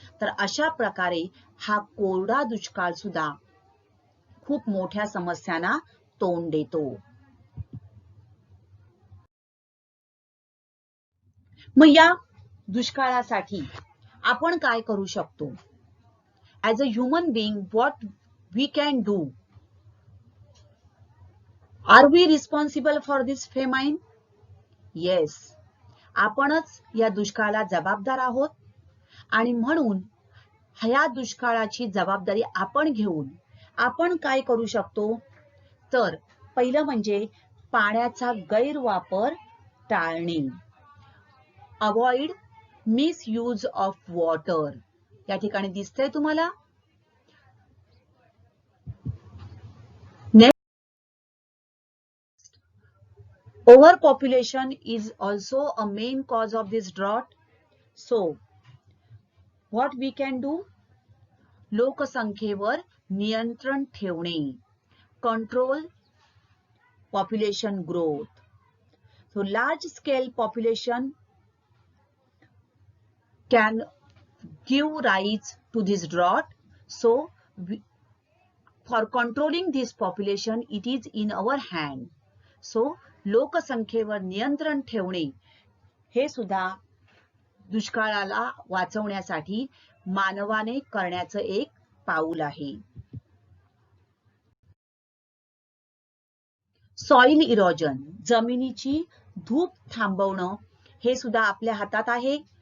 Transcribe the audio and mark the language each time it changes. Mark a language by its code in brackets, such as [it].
[mr] तर अशा प्रकारे हा कोरडा दुष्काळ सुद्धा खूप मोठ्या समस्यांना तोंड देतो. मग या दुष्काळासाठी आपण काय करू शकतो? [en] As a human being, what we can do? Are we responsible for this famine? [mr] Yes, आपणच या दुष्काळाला जबाबदार आहोत आणि म्हणून ह्या दुष्काळाची जबाबदारी आपण घेऊन आपण काय करू शकतो? तर पहिलं म्हणजे पाण्याचा गैरवापर टाळणे. [en] Avoid misuse of water. [mr] या ठिकाणी दिसतंय तुम्हाला? [en] Overpopulation is also a main cause of this drought. So what we can do? [mr] लोकसंख्येवर नियंत्रण ठेवणे. [en] Control population growth. So large scale population can give rise to this drought. So for controlling this population, it is in our hand. [mr] So लोकसंख्येवर नियंत्रण ठेवणे हे सुद्धा दुष्काळाला वाचवण्यासाठी मानवाने करण्याचं एक पाऊल आहे. सॉइल इरोजन, जमिनीची धूप थांबवणं हे सुद्धा आपल्या हातात आहे.